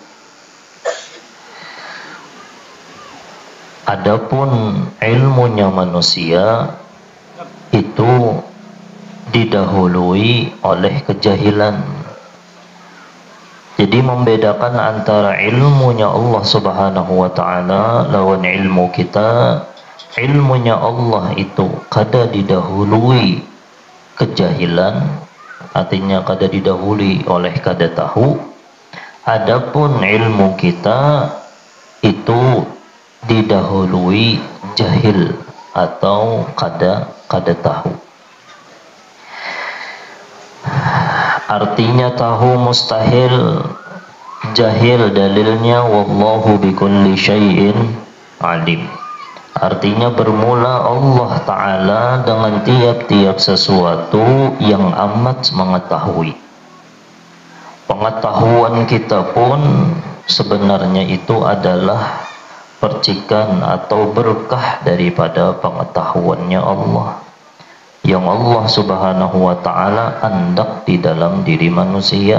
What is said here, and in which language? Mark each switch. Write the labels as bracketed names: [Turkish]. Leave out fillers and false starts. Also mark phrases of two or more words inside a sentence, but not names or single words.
[Indonesian] Adapun ilmunya manusia itu didahului oleh kejahilan. Jadi membedakan antara ilmunya Allah [Arabic] سبحانه وتعالى [Indonesian] lawan ilmu kita. Ilmunya Allah itu kada didahului kejahilan, artinya kada didahului oleh kada tahu. Adapun ilmu kita itu didahului jahil atau kada tahu. Artinya tahu mustahil, jahil dalilnya [Arabic] والله بكل شيء عليم. [Indonesian] Artinya bermula Allah Ta'ala dengan tiap-tiap sesuatu yang amat mengetahui. Pengetahuan kita pun sebenarnya itu adalah percikan atau berkah daripada pengetahuannya Allah, yang Allah [Arabic] سبحانه وتعالى [Indonesian] hendak di dalam diri manusia.